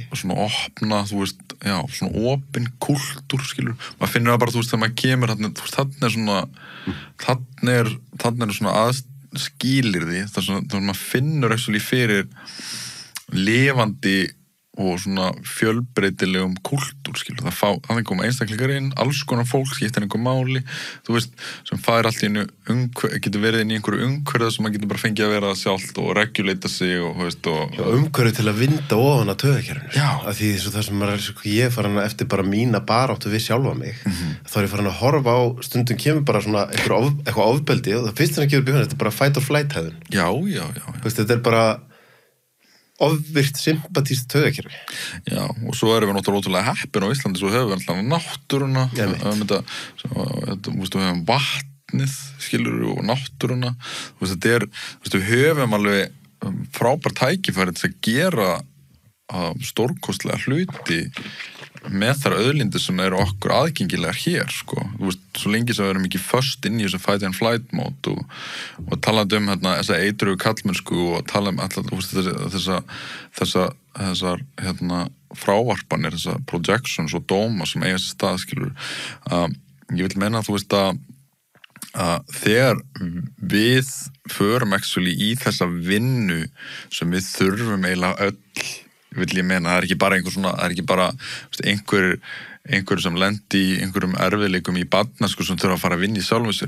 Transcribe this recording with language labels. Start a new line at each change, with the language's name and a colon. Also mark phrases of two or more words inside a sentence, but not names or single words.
Icelandic: og svona opna, svona opin kultúr, skilur, maður finnur það bara þegar maður kemur, þannig er svona skilyrði, þannig maður finnur actually fyrir lifandi og svona fjölbreytilegum kultúr, skilur, það koma einstaklingar inn, alls konar fólk skiptir einhver máli, sem fær allt í einu getur verið inn í einhverju umhverfið sem maður getur bara fengið að vera sjálft og reguleita sig og umhverfið til að vinda ofan að taugakerfinu af því það sem ég er farin eftir bara mína baráttu við sjálfa mig þá er ég farin að horfa á stundum kemur bara svona eitthvað ofbeldi og það fyrst sem kemur þetta er bara
English: fight or flight
Icelandic: hefðun þetta er bara ofvirt sympatískt taugakerfi. Já, og svo erum við náttúrulega ótrúlega heppin á Íslandi, svo höfum við alltaf náttúruna, við höfum vatnið, skilur, og náttúruna, við höfum alveg frábært tækifæri til að gera stórkostlega hluti með þar auðlindir sem eru okkur aðgengilegar hér, sko. Svo lengi sem við erum ekki föst inn í þessu
English: fight and flight
Icelandic: mót og talandi þessa eitrugu kallmennsku og talandi þessar frávarpanir, þessar projections og dóma sem eiga sér stað, skilur. Ég vil meina að þegar við förum actually í þessa vinnu sem við þurfum eiginlega öll vil ég meina, það er ekki bara það er ekki bara einhver sem lendi í einhverjum erfiðleikum í barnæsku sem þurfa að fara að vinna í sjálfum sér.